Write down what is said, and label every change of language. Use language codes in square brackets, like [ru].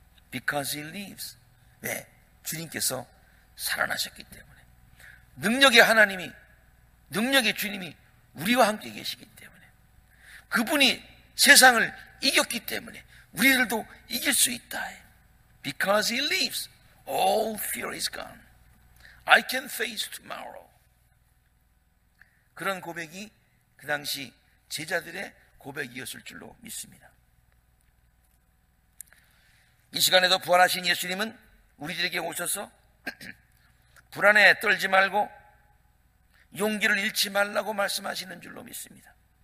[en] Because He lives. [ko] 왜? 주님께서 살아나셨기 때문에. 능력의 하나님이, 능력의 주님이 우리와 함께 계시기 때문에, 그분이 세상을 이겼기 때문에 우리들도 이길 수 있다. [en] Because He lives, all fear is gone. I can face tomorrow. [ko] 그런 고백이 그 당시 제자들의 고백이었을 줄로 믿습니다. 이 시간에도 부활하신 예수님은 우리들에게 오셔서 불안에 떨지 말고 용기를 잃지 말라고 말씀하시는 줄로 믿습니다.